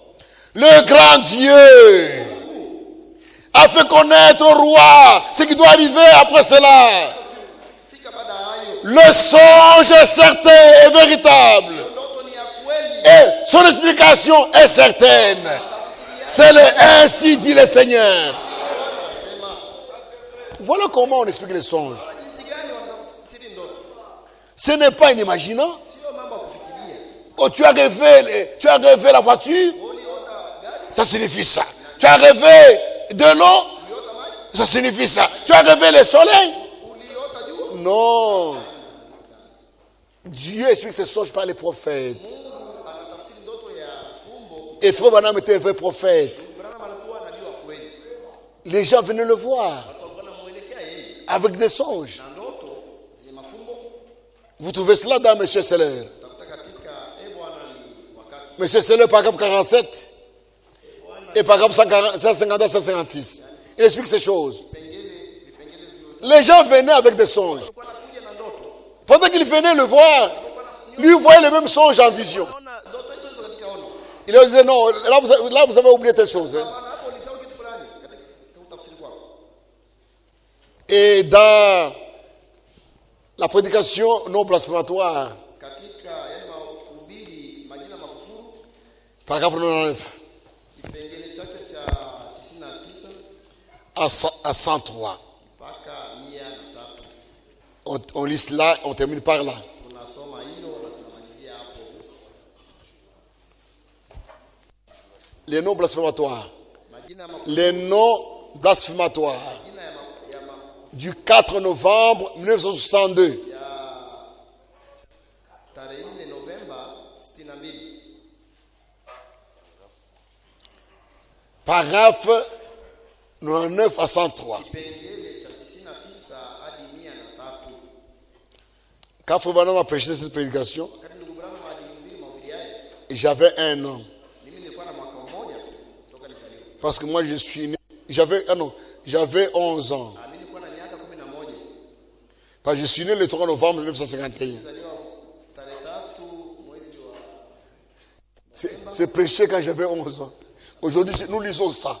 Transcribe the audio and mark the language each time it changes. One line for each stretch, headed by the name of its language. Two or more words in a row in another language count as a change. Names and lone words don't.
French: Le grand Dieu a fait connaître au roi ce qui doit arriver après cela.
Swahili: fika baada ya hayo
French: Le songe est certain et véritable.
Swahili: ndoto ni ya kweli
French: Et son explication est certaine. C'est ainsi dit le Seigneur. Voilà comment on explique les songes.
Swahili: jinsi gani wanatafsiri ndoto
French: Ce n'est pas une imaginant.
Swahili: sio mambo ya kufikiria
French: Oh, tu as rêvé la voiture,
Swahili: uliota gari
French: ça signifie ça. Tu as rêvé de l'eau,
Swahili: uliota maji
French: ça signifie ça. Tu as rêvé le soleil.
Swahili: uliota jua
French: Non. Dieu explique ces songes par les prophètes.
Swahili: Mungu anatafsiri ndoto ya fumbo
French: Et Frère Branham était un vrai prophète.
Swahili: Branham alikuwa nabii wa kweli
French: Les gens venaient le voir
Swahili: watu walikuwa wanamuelekea yeye
French: avec des songes.
Swahili: na ndoto zenye mafumbo
French: Vous trouvez cela dans M. Seller.
Swahili: tafuta katika bwana ni wakati
French: M. Seller, paragraphe 47 et paragraphe 150 156. Il explique ces choses.
Swahili: vipengele
French: Les gens venaient avec des songes.
Swahili: walikuwa wanakuja na ndoto
French: Pendant qu'ils venaient le voir, lui voyait les mêmes songes en vision.
Swahili: naona ndoto hizo hizo katika ono
French: Il leur disait non, là vous avez oublié telle chose. Hein.
Swahili: Bwana hapo ulisahau kitu fulani katika utafsiri kwako
French: Et dans la prédication non blasphématoire,
Swahili: katika yale mahubiri majina makufuru
French: paragraphe 99
Swahili: kipengele chake cha 99
French: à 103,
Swahili: mpaka 103
French: on lit cela, on termine par là.
Swahili: tunasoma hilo na tunamalizia hapo
French: Les noms blasphématoires.
Swahili: majina ya
French: Les noms blasphématoires
Swahili: majina ya
French: du 4 novembre 1962.
Swahili: tarehe 4 Novemba 62
French: Paragraphe 99 à 103.
Swahili: kipengele cha 99 hadi 103
French: Quand Frère Branham a prêché cette prédication,
Swahili: wakati ndugu Branham alihubiri mahubiri yake
French: j'avais un an.
Swahili: mimi nilikuwa na mwaka mmoja tu toka nizaliwe
French: Parce que moi je suis né. J'avais 11 ans.
Swahili: mimi nilikuwa na miaka 11
French: Parce que je suis né le 3 novembre 1951.
Swahili: nilizaliwa tarehe 3 mwezi wa
French: C'est prêché quand j'avais 11 ans. Aujourd'hui, nous lisons ça.